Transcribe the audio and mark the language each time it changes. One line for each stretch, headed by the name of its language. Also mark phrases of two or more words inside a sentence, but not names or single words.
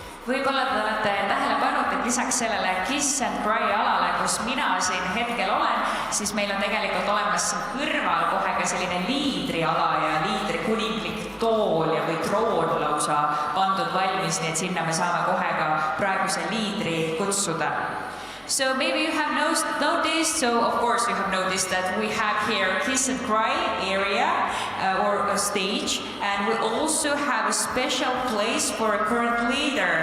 Estonian: võib-olla te olete tähele pannud, et lisaks sellele Kiss and Cry alale, kus mina siin hetkel olen, siis meil on tegelikult olemas siin kõrval kohe ka selline liidriala ja liidri kuninglik tool ja või troon lausa pandud valmis, nii et sinna me saame kohe ka praeguse liidri kutsuda.
English: So maybe you have noticed, so of course you have noticed that we have here Kiss and Cry area or a stage, and we also have a special place for a current leader.